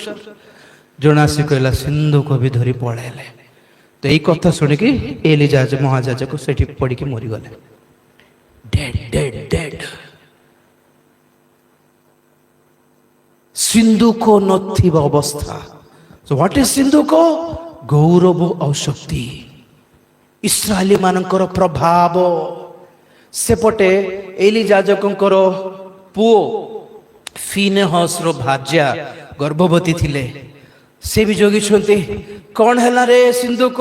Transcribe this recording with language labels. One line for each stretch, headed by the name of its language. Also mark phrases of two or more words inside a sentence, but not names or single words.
Odia: ଜଣେ ଆସି କହିଲା, ସିନ୍ଧୁକ ବି ଧରି ପଳେଇଲେ। ତ ଏଇ କଥା ଶୁଣିକି ଏଲି ମହାଯାଜକ ସେଠି ପଡିକି ମରିଗଲେ। ଡେଡ। ସିନ୍ଧୁକ ନଥିବା ଅବସ୍ଥା।
English: So what is ସିନ୍ଧୁକ?
Odia: ଗୌରବ ଆଉ ଶକ୍ତି, ଇସ୍ରାଏଲି ମାନଙ୍କର ପ୍ରଭାବ। ସେପଟେ ଏଲି ଯାଜକଙ୍କର ପୁଅ ଫିନେହସର ଭାର୍ଯ୍ୟା ଗର୍ଭବତୀ ଥିଲେ। ସେ ବି ଜଗିଛନ୍ତି। କଣ ହେଲା ରେ ସିନ୍ଧୁକ?